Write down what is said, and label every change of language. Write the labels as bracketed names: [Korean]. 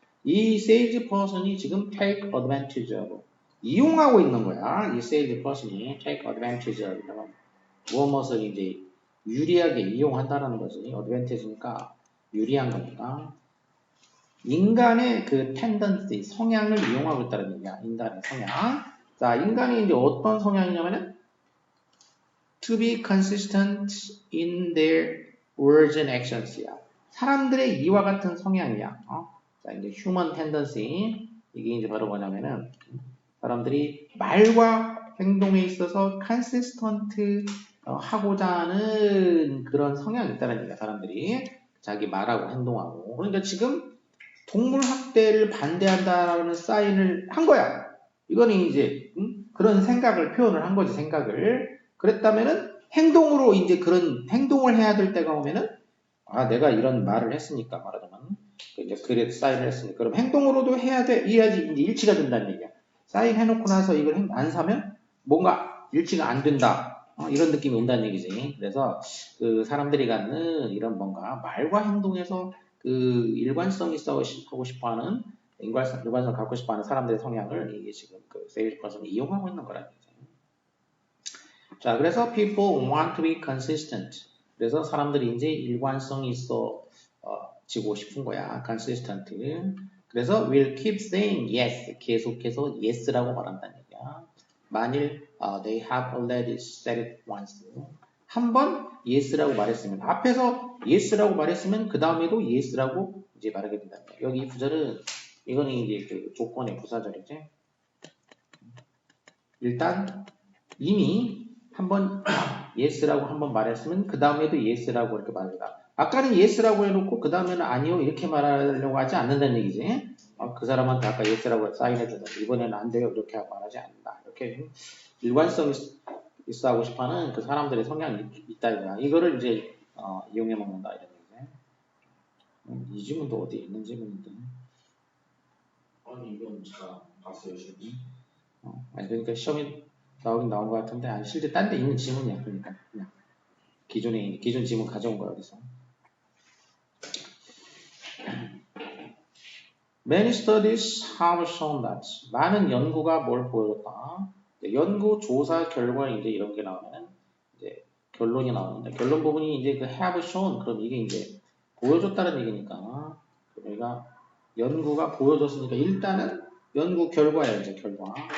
[Korean] 이 salesperson이 지금 [English] take advantage of [Korean] 이용하고 있는 거야. 이 salesperson이 take advantage of 무엇을 이제 유리하게 이용한다라는 거지. advantage니까 유리한 거니까. 인간의 그 tendency, 성향을 이용하고 있다는 얘기야. 인간의 성향. 자, 인간이 이제 어떤 성향이냐면은 [English] to be consistent in their words and actions야. [Korean] 사람들의 이와 같은 성향이야. 자, 이제 [English] human tendency. [Korean] 이게 이제 바로 뭐냐면은 사람들이 말과 행동에 있어서 consistent 하고자 하는 그런 성향이 있다는 얘기야. 사람들이 자기 말하고 행동하고. 그러니까 지금 동물 학대를 반대한다라는 사인을 한 거야. 이거는 이제 그런 생각을 표현을 한 거지. 생각을. 그랬다면은 행동으로 이제 그런 행동을 해야 될 때가 오면은 내가 이런 말을 했으니까 말하자면 이제 그래 사인을 했으니까 그럼 행동으로도 해야 돼. 이래야지 이제 일치가 된다는 얘기야. 사인 해놓고 나서 이걸 안 사면 뭔가 일치가 안 된다. 이런 느낌이 온다는 얘기지. 그래서 그 사람들이 갖는 이런 뭔가 말과 행동에서 그 일관성 있어 하고 싶어하는 일관성 갖고 싶어하는 사람들의 성향을 이게 지금 그 세일즈퍼슨이 이용하고 있는 거라는 얘기죠. 자, 그래서 [English] people want to be consistent. [Korean] 그래서 사람들이 이제 일관성이 있어 지고 싶은 거야. consistent. 그래서 [English] will keep saying yes. [Korean] 계속해서 yes라고 말한다는 얘기야. 만일 [English] they have already said it once. [Korean] 한 번 yes라고 말했으면 앞에서 yes라고 말했으면 그 다음에도 yes라고 이제 말하게 된다. 여기 이 구절은 이거는 이제 그 조건의 부사절이지. 일단 이미 한번 yes라고 한번 말했으면 그 다음에도 yes라고 이렇게 말한다. 아까는 yes라고 해놓고 그 다음에는 아니요 이렇게 말하려고 하지 않는다는 얘기지. 그 사람한테 아까 yes라고 사인해주다 이번에는 안 돼요 이렇게 말하지 않는다. 이렇게 일관성 있어 하고 싶어하는 그 사람들의 성향이 있다 이거야. 이거를 이제 이용해 먹는다 이런 얘기지. 이 지문도 어디에 있는 지문인데? 아니 이건 제가 봤어요 지금. 아니 그러니까 시험에 나오긴 나온 것 같은데 아니 실제 딴 데 있는 지문이야. 그러니까 그냥 기존 지문 가져온 거야 어디서. [English] Many studies have shown that [Korean] 많은 연구가 뭘 보여줬다. 연구 조사 결과 이제 이런 게 나오면 이제 결론이 나오는데 결론 부분이 이제 그 have shown 그럼 이게 이제 보여줬다는 얘기니까 우리가 연구가 보여줬으니까 일단은 연구 결과예요 이제 결과.